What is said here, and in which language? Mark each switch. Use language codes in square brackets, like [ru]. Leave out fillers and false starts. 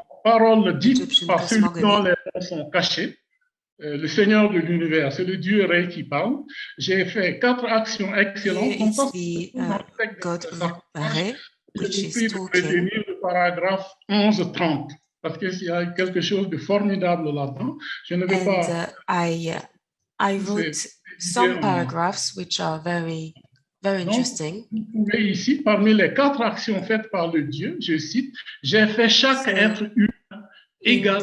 [fr] paroles dites par ceux dont les noms sont cachés. Le Seigneur de l'univers, c'est le Dieu Ré qui parle. J'ai fait 4 actions excellentes. [en] It's the God Ré, which is talking. [fr] Le paragraphe 11-30, parce qu'il y a quelque chose de formidable là-dedans. Je ne vais pas. [en] I wrote some paragraphs which are very interesting. [fr] Vous pouvez ici, parmi les 4 actions faites par le Dieu, je cite, j'ai fait chaque être humain égal.